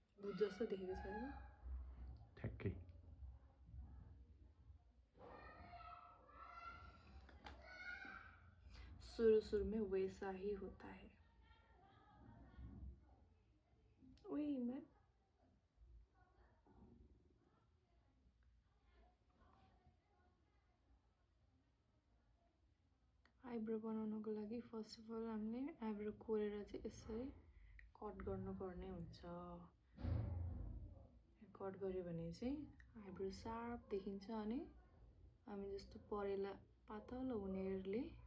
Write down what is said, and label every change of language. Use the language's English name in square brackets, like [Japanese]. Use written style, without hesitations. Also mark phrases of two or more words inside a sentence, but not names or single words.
[Nepali] भूत जस्तो देखेको छ हैन ठ्याक्कै [Hindi] शुरू में वैसा ही होता है ओए मैं [Nepali] आइब्रो बनाउनको लागि [English] first of all [Nepali] हामीले आइब्रो कोरेर चाहिँ यसरी कट गर्नुपर्ने हुन्छ कट गर्यो भने चाहिँ आइब्रो शार्प देखिन्छ अनि हामी जस्तो परेला पातलो हुनेहरूले